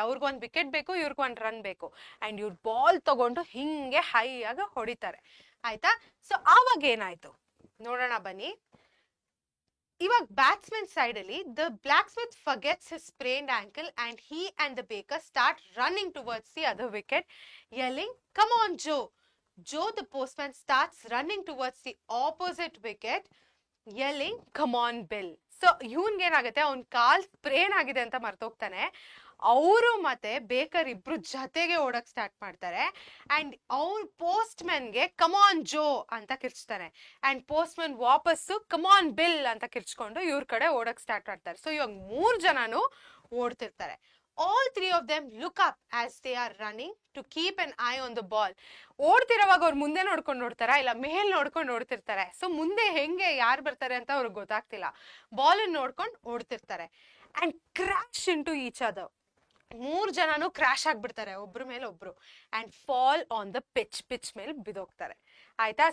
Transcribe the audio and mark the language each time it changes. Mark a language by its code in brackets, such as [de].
[kn] ಅವ್ರಿಗೆ 1 ವಿಕೆಟ್ ಬೇಕು, ಇವ್ರಿಗೆ 1 ರನ್ ಬೇಕು ಅಂಡ್ ಇವ್ರ ಬಾಲ್ ತಗೊಂಡು ಹಿಂಗೆ ಹೈ ಆಗಿ ಹೊಡಿತಾರೆ. ಆಯ್ತಾ? ಸೊ ಆವಾಗ ಏನಾಯ್ತು ನೋಡೋಣ ಬನ್ನಿ. ಇವಾಗ ಬ್ಯಾಟ್ಸ್ಮನ್ ಸೈಡ್ ಅಲ್ಲಿ [en] The blacksmith forgets his sprained ankle and he and the baker start running towards the other wicket yelling, "Come on, Joe." Joe, the postman, starts running towards the opposite wicket yelling, "Come on, Bill." [kn] So ಇವನ್ಗೆ ಏನಾಗುತ್ತೆ, ಅವ್ನ ಕಾಲ್ sprain ಆಗಿದೆ ಅಂತ ಮರ್ತೋಗ್ತಾನೆ. ಅವರು ಮತ್ತೆ baker ಇಬ್ರು ಜೊತೆಗೆ ಓಡಕ್ start ಮಾಡ್ತಾರೆ ಅಂಡ್ ಅವ್ರ ಪೋಸ್ಟ್ ಮ್ಯಾನ್ಗೆ [en] "come on Joe" [kn] ಅಂತ ಕಿರ್ಚ್ತಾನೆ ಅಂಡ್ ಪೋಸ್ಟ್ ಮ್ಯಾನ್ ವಾಪಸ್ಸು [en] "come on Bill" [kn] ಅಂತ ಕಿರ್ಚ್ಕೊಂಡು ಇವ್ರ ಕಡೆ ಓಡಕ್ ಸ್ಟಾರ್ಟ್ ಮಾಡ್ತಾರೆ. ಸೊ ಇವಾಗ 3 ಜನನು ಓಡ್ತಿರ್ತಾರೆ. [en] All 3 of them look up as they are running to keep an eye on the ball. [kn] ಓಡ್ತಿರೋವಾಗ ಅವ್ರು ಮುಂದೆ ನೋಡ್ಕೊಂಡು ನೋಡ್ತಾರ ಇಲ್ಲ ಮೇಲ್ ನೋಡ್ಕೊಂಡು ಓಡ್ತಿರ್ತಾರೆ. ಸೊ ಮುಂದೆ ಹೆಂಗೆ ಯಾರು ಬರ್ತಾರೆ ಅಂತ ಅವ್ರಿಗೆ ಗೊತ್ತಾಗ್ತಿಲ್ಲ. ಬಾಲ್ ನೋಡ್ಕೊಂಡು ಓಡ್ತಿರ್ತಾರೆ [en] And crash into each other. [kn] 3 ಜನನು ಕ್ರಾಶ್ ಆಗ್ಬಿಡ್ತಾರೆ ಒಬ್ರ ಮೇಲೆ ಒಬ್ರು [en] and fall on the pitch [kn] ಮೇಲೆ ಬಿದ್ದೋಗ್ತಾರೆ. ಆಯ್ತಾ?